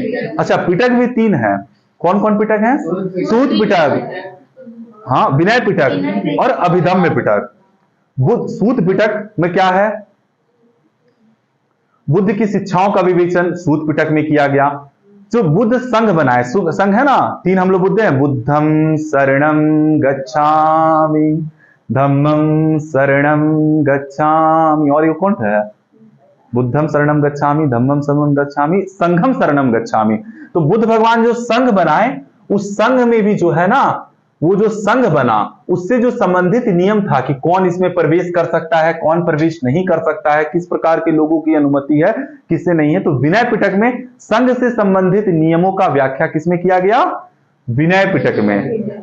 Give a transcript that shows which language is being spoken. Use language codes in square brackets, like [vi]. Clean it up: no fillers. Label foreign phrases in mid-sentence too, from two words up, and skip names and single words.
[hi] अच्छा, पिटक भी 3 है, कौन कौन पिटक है, सूत पिटक, हाँ विनय पिटक और अभिधम्म पिटक। सूत पिटक में क्या है, बुद्ध की शिक्षाओं का विवेचन सूत पिटक में किया गया। जो बुद्ध संघ बनाए, संघ है ना, 3 हम लोग बुद्ध हैं, [pi] बुद्धम शरणम गच्छामि, धम्मम शरणम गच्छामि, [hi] और ये कौन है, [pi] बुद्धम शरणम गच्छामि, धम्मम शरणम गच्छामि, संघम शरणम गच्छामि। [hi] तो बुद्ध भगवान जो संघ बनाए, उस संघ में भी जो है ना, वो जो संघ बना उससे जो संबंधित नियम था कि कौन इसमें प्रवेश कर सकता है, कौन प्रवेश नहीं कर सकता है, किस प्रकार के लोगों की अनुमति है, किससे नहीं है, तो विनय पिटक में संघ से संबंधित नियमों का व्याख्या किसमें किया गया, विनय पिटक में।